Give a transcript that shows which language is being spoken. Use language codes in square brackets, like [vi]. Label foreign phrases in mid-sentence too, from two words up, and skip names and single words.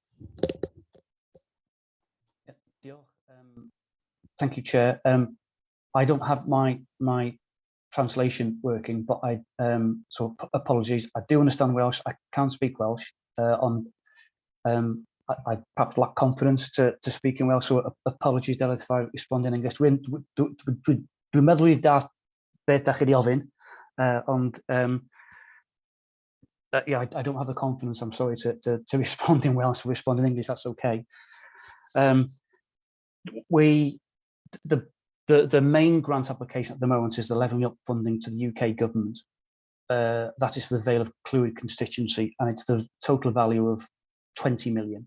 [en] Thank you, Chair. I don't have my translation working, but so apologies. I do understand Welsh. I can't speak Welsh. I perhaps lack confidence to speak in Welsh, so apologies, Delyth, if I respond in English. [cy] Dwi'n meddwl i da beth da chi di ofyn, ond [en] yeah, I don't have the confidence. I'm sorry to respond in Welsh. Respond in English. That's okay. The main grant application at the moment is the levelling up funding to the UK government. That is for the Vale of Clwyd constituency, and it's the total value of 20 million.